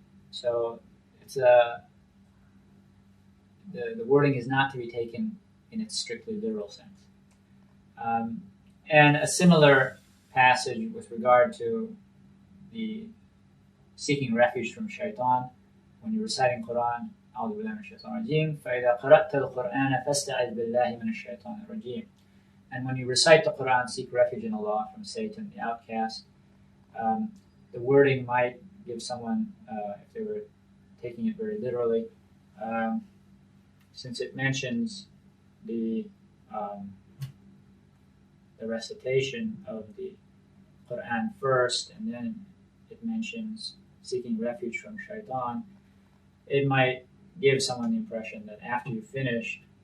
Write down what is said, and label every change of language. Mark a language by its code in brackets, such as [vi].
[en] So it's the wording is not to be taken in its strictly literal sense. And a similar passage with regard to the seeking refuge from shaitan when you're reciting Quran. [ar] أعوذ بالله من الشيطان الرجيم فإذا قرأت القرآن فاستعذ بالله من الشيطان الرجيم. [en] And when you recite the Quran, seek refuge in Allah from Satan, the outcast. The wording might give someone, if they were taking it very literally, since it mentions the recitation of the Quran first, and then it mentions seeking refuge from shaitan, it might give someone the impression that after you finished